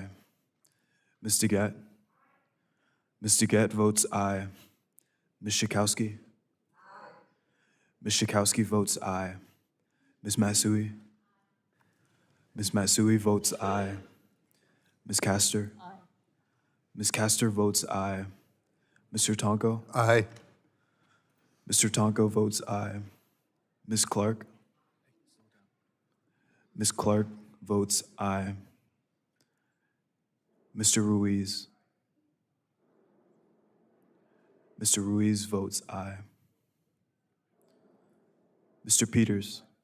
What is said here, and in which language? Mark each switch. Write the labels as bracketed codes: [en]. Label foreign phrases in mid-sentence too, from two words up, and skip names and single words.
[en] Ms. DeGette. Ms. DeGette votes aye. Ms. Schakowsky. Ms. Schakowsky votes aye. Ms. Matsui. Ms. Matsui votes aye. Ms. Castor. Ms. Castor votes aye. Mr. Tonko. Aye. Mr. Tonko votes aye. Ms. Clark. Ms. Clark votes aye. Mr. Ruiz. Mr. Ruiz votes aye. Mr. Peters.